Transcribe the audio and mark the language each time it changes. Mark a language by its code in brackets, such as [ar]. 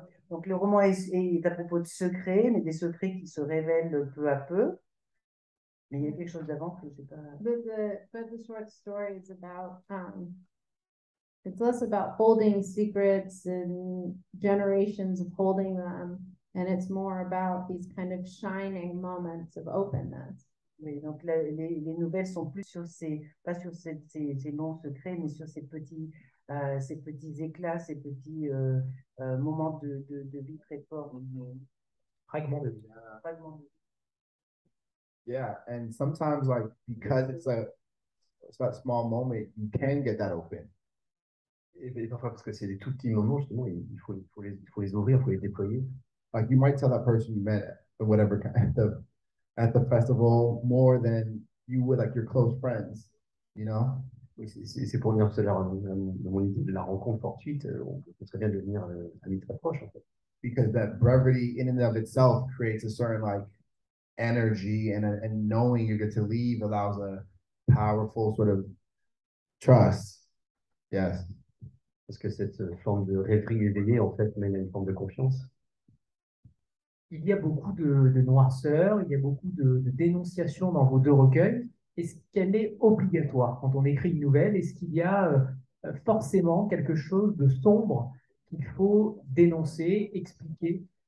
[fr] Donc, le roman est à propos de secrets, mais des secrets qui se révèlent peu à peu. Mais il y a quelque chose d'avant que je sais pas. [en] But the short story is about it's less about holding secrets and generations of holding them, and it's more about these kind of shining moments of openness. [fr] Oui, donc les nouvelles sont plus sur pas sur ces longs secrets, mais sur ces petits éclats, ces petits moments de vie très forts. Fragment de vie. Fragments de vie. [en] Yeah, and sometimes like because it's that small moment, you can get that open. [fr] Et parfois, parce que c'est des tout petits moments, justement, il faut les ouvrir, il faut les déployer. [en] Like you might tell that person you met or whatever at the festival more than you would like your close friends, you know? [fr] Oui, c'est pour venir cela, mon idée de la rencontre fortuite, on peut très bien devenir amis très proches, en fait. [en] Because that brevity in and of itself creates a certain like energy and knowing you get to leave allows a powerful sort of trust. Yes. [fr] Parce que cette forme de rêverie éveillée, en fait, mène à une forme de confiance. Il y a beaucoup de noirceur, il y a beaucoup de dénonciation dans vos deux recueils. Est-ce qu'elle est obligatoire quand on écrit une nouvelle? Est-ce qu'il y a forcément quelque chose de sombre qu'il faut dénoncer, expliquer?